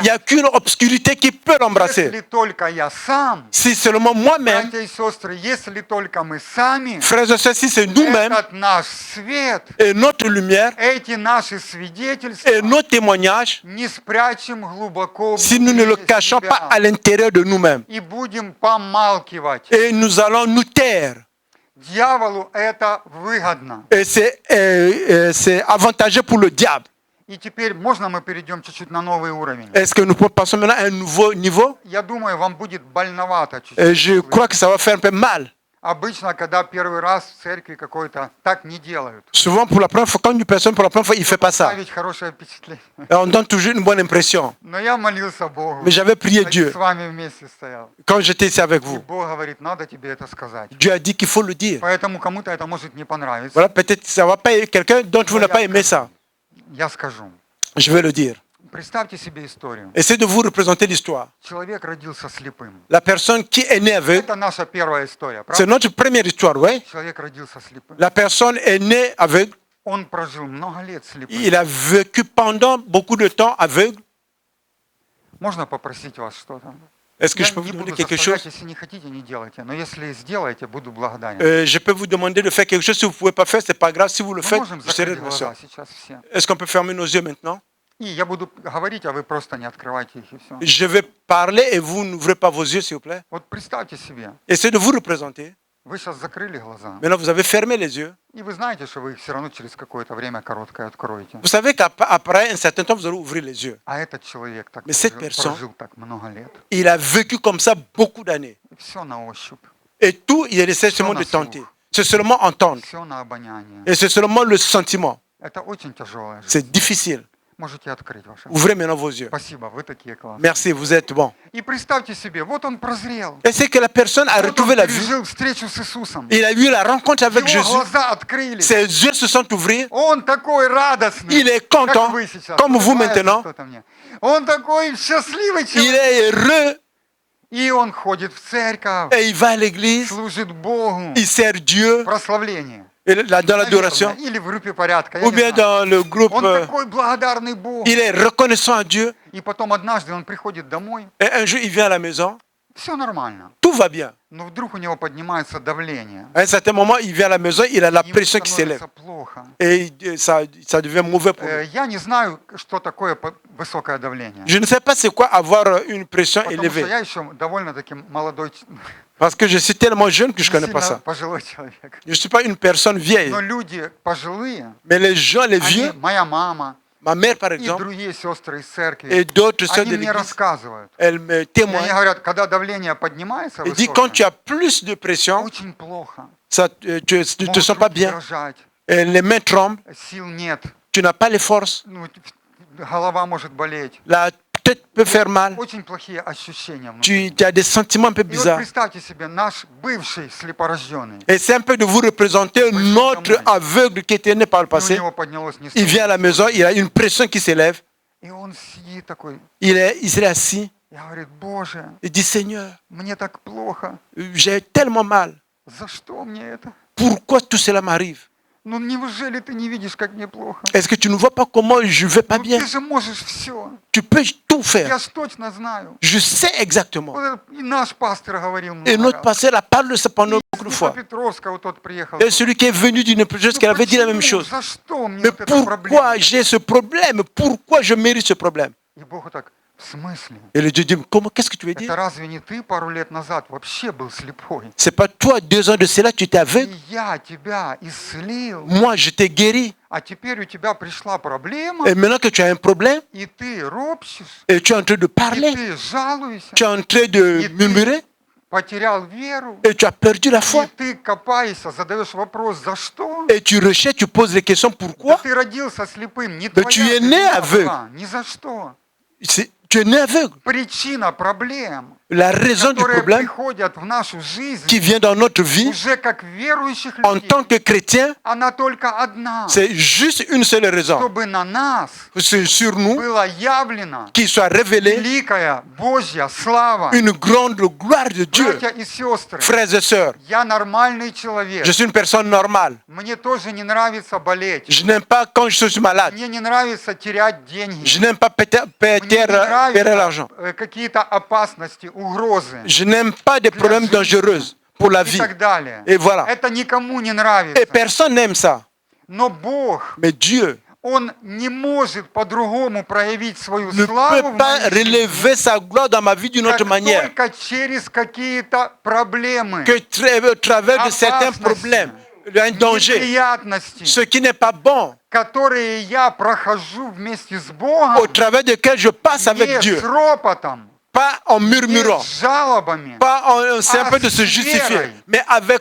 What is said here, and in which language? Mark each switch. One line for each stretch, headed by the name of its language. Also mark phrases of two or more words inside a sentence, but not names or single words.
French: n'y a qu'une obscurité qui peut l'embrasser.
Russian: Если только я сам,
French: Si seulement moi-même,
Russian: братья и сестры, если только мы сами,
French: frères et sœurs, si c'est nous-mêmes
Russian: этот наш свет,
French: et notre lumière
Russian: эти наши свидетельства
French: et nos témoignages,
Russian: не спрячем глубоко
French: si nous ne le
Russian: внутри
French: cachons
Russian: себя
French: pas à l'intérieur de nous-mêmes,
Russian: и будем помалкивать.
French: et nous allons nous taire.
Russian: Дьяволу это выгодно.
French: Et c'est avantageux pour le diable.
Russian: И теперь можно мы перейдем чуть-чуть на новый уровень?
French: Est-ce que nous passons maintenant à un nouveau niveau?
Russian: Я думаю, вам будет больновато
French: Je
Russian: чуть-чуть.
French: crois que ça va faire un peu mal.
Russian: Обычно, когда первый раз в церкви какой-то, так не делают.
French: Souvent, pour la première fois, quand une personne, pour la première fois, il ne fait pas ça.
Russian: Ставить хорошее впечатление.
French: Et on donne toujours une bonne impression.
Russian: Но я молился Богу.
French: Mais j'avais prié
Russian: Значит,
French: Dieu
Russian: с вами вместе стоял.
French: quand j'étais ici avec
Russian: И
French: vous.
Russian: Бог говорит, надо тебе это сказать.
French: Dieu a dit qu'il faut le dire.
Russian: Поэтому кому-то это может не понравиться.
French: Voilà, peut-être que ça va pas. Quelqu'un d'entre vous n'a pas aimé ça.
Russian: Я скажу.
French: Je vais le dire.
Russian: Представьте себе историю.
French: Essayez de vous représenter l'histoire.
Russian: Человек родился слепым.
French: La personne qui est née aveugle,
Russian: Это наша первая история,
French: c'est
Russian: правда?
French: notre première histoire, oui.
Russian: Человек родился слепым.
French: La personne est née aveugle.
Russian: Он прожил много лет слепым.
French: Il a vécu pendant beaucoup de temps aveugle.
Russian: Можно попросить вас что-то?
French: Est-ce que
Russian: Я
French: je peux vous
Russian: не
French: demander
Russian: буду
French: quelque
Russian: заставлять,
French: chose?
Russian: если не хотите, не делайте. Но если сделаете, буду благодарен.
French: Je peux vous demander de faire quelque chose. Si vous ne pouvez pas faire, ce n'est pas grave. Si vous le
Russian: Мы
French: faites,
Russian: можем
French: je serai
Russian: закрыть
French: reconnaissant.
Russian: глаза сейчас все.
French: Est-ce qu'on peut fermer nos yeux maintenant?
Russian: И я буду говорить, а вы просто не открывайте их и все.
French: Je vais parler et vous n'ouvrez pas vos yeux, s'il vous plaît.
Russian: Вот представьте себе,
French: Essayez de vous représenter.
Russian: вы сейчас закрыли глаза,
French: Maintenant, vous avez fermé les yeux.
Russian: и вы знаете, что вы их все равно через какое-то время короткое откроете.
French: Vous savez qu'après un certain temps, vous allez ouvrir les yeux.
Russian: А этот человек так
French: Mais cette
Russian: прожил,
French: personne-
Russian: прожил так много лет.
French: Il a vécu comme ça beaucoup d'années.
Russian: И все на ощупь,
French: Et tout, il essaie seulement de tenter. C'est seulement entendre.
Russian: все на обоняние.
French: Et c'est seulement le sentiment.
Russian: Это очень тяжелая жизнь.
French: C'est difficile.
Russian: Можете открыть ваши.
French: Ouvrez maintenant vos yeux.
Russian: Спасибо, вы такие классные.
French: Merci, vous êtes bon.
Russian: И представьте себе, вот он прозрел.
French: Et c'est que la personne a
Russian: Вот он
French: retrouvé la vue.
Russian: пережил встречу с Иисусом.
French: Il a eu la rencontre avec
Russian: Его
French: Jésus.
Russian: глаза открылись.
French: Ses yeux se sont ouverts.
Russian: Он такой радостный.
French: Il est content,
Russian: как вы сейчас.
French: comme vous
Russian: Улыбается
French: maintenant.
Russian: кто-то мне. Он такой счастливый
French: Il
Russian: человек.
French: est heureux
Russian: И он ходит в церковь,
French: et il va à l'église.
Russian: служит Богу.
French: Il sert Dieu
Russian: Прославление.
French: et dans l'adoration.
Russian: Наверное, или в группе порядка. я
French: Ou
Russian: не
French: bien
Russian: знаю.
French: dans le groupe.
Russian: Он такой благодарный Богу.
French: Il est reconnaissant à Dieu.
Russian: И потом однажды он приходит домой.
French: Et un jour, il vient à la maison.
Russian: Все нормально.
French: Tout va bien.
Russian: Но вдруг у него поднимается давление.
French: À un certain moment, il vient à la maison. Il a la
Russian: Ему
French: pression qui s'élève.
Russian: становится плохо.
French: Et ça devient mauvais pour lui.
Russian: Я не знаю, что такое высокое давление.
French: Je ne sais pas c'est quoi avoir une pression
Russian: Потому что
French: élevée.
Russian: я еще довольно-таки молодой,
French: Parce que je suis tellement jeune que je ne
Russian: не
French: connais pas
Russian: сильно
French: ça.
Russian: пожилой человек.
French: Je ne suis pas une personne vieille.
Russian: Но люди пожилые,
French: Mais les gens, les vieux,
Russian: моя мама
French: ma mère par
Russian: и
French: exemple,
Russian: другие сестры из церкви,
French: et d'autres sœurs
Russian: они
French: de
Russian: мне
French: l'église,
Russian: рассказывают.
French: elles me
Russian: И они
French: témoignent.
Russian: говорят, когда давление поднимается
French: Elles disent quand tu
Russian: высокое,
French: as plus de pression,
Russian: очень плохо.
French: ça, tu ne te
Russian: Могут
French: sens pas
Russian: руки
French: bien.
Russian: дрожать,
French: Et les mains tremblent,
Russian: сил нет,
French: tu n'as pas les forces,
Russian: ну, голова может болеть.
French: la tête peut faire mal,
Russian: Очень плохие ощущения внутри.
French: tu as des sentiments un peu
Russian: И вот
French: bizarres.
Russian: представьте себе, наш бывший слепорожденный,
French: Et c'est un peu de vous représenter notre aveugle qui était né par le
Russian: и у
French: passé.
Russian: него поднялось не
French: Il vient à la maison, il a une pression qui s'élève.
Russian: И он сидит такой,
French: Il s'est assis.
Russian: и говорит, Боже,
French: Il dit Seigneur,
Russian: мне так плохо,
French: j'ai tellement mal.
Russian: за что мне это?
French: Pourquoi tout cela m'arrive?
Russian: Ну неужели ты не видишь, как мне плохо?
French: Est-ce que tu ne vois pas comment je ne vais pas
Russian: Ну
French: bien?
Russian: ты же можешь все.
French: Tu peux tout faire.
Russian: Я ж точно знаю.
French: Je sais exactement.
Russian: Вот это и наш пастор говорил
French: Et
Russian: много
French: notre
Russian: раз.
French: pasteur a parlé de ça pendant
Russian: И
French: beaucoup de
Russian: из
French: fois.
Russian: Днепропетровска вот тот приехал.
French: Et celui qui est venu d'une chose
Russian: Ну
French: qu'elle avait dit la même
Russian: почему?
French: chose.
Russian: За что мне
French: Mais
Russian: вот эта проблема?
French: pourquoi j'ai ce problème? Pourquoi je mérite ce problème?
Russian: И Бог так, в смысле?
French: Et le Dieu dit, comment, qu'est-ce que tu veux
Russian: Это
French: dire?
Russian: разве не ты пару лет назад вообще был слепой?
French: C'est pas toi, 2 ans de cela, tu étais
Russian: И
French: aveugle.
Russian: я тебя исцелил,
French: Moi, je t'ai guéri.
Russian: а теперь у тебя пришла проблема,
French: Et maintenant que tu as un problème,
Russian: и ты ропщешь,
French: et tu es en train de
Russian: и
French: parler,
Russian: ты жалуешься,
French: tu es en train de
Russian: И
French: murmurer,
Russian: потерял веру,
French: et tu as perdu la
Russian: и
French: foi.
Russian: ты копаешься, задаешь вопрос, за что?
French: Et tu recherches, tu poses les questions,
Russian: Да
French: pourquoi?
Russian: ты родился слепым, не Да твоя
French: tu es né
Russian: вина
French: aveugle.
Russian: была, ни за что.
French: Tu es né aveugle.
Russian: Причина проблем,
French: La raison du
Russian: которые
French: problème
Russian: приходят в нашу жизнь,
French: qui vient dans notre vie,
Russian: уже как верующих
French: en
Russian: людей,
French: tant que chrétien,
Russian: она только одна,
French: c'est juste une seule raison.
Russian: чтобы на нас
French: C'est sur nous
Russian: было явлено
French: qu'il soit révélé
Russian: великая Божья слава.
French: une grande gloire de Dieu.
Russian: Братья и сестры,
French: Frères et sœurs,
Russian: я нормальный человек.
French: je suis une personne normale.
Russian: Мне тоже не нравится болеть.
French: Je n'aime pas quand je suis malade.
Russian: Мне не нравится терять деньги.
French: Je n'aime pas
Russian: Мне не
French: perdre l'argent.
Russian: нравятся какие-то опасности, угрозы
French: Je n'aime pas des problèmes dangereux pour la
Russian: и
French: vie.
Russian: так далее.
French: Et voilà.
Russian: Это никому не
French: Et
Russian: нравится.
French: personne n'aime ça.
Russian: Но Бог,
French: Mais Dieu
Russian: Он не может по-другому проявить свою
French: ne
Russian: славу
French: peut
Russian: в
French: pas
Russian: моей жизни,
French: relever sa gloire dans ma vie d'une autre
Russian: как
French: manière
Russian: только через какие-то проблемы,
French: que au travers de certains problèmes, un danger,
Russian: неприятности.
French: ce qui n'est pas bon.
Russian: которые я прохожу вместе с
French: au
Russian: Богом,
French: travers desquels je passe avec
Russian: не
French: Dieu.
Russian: с ропотом,
French: Pas en
Russian: не
French: murmurant,
Russian: с жалобами,
French: pas en simple de se justifier, mais avec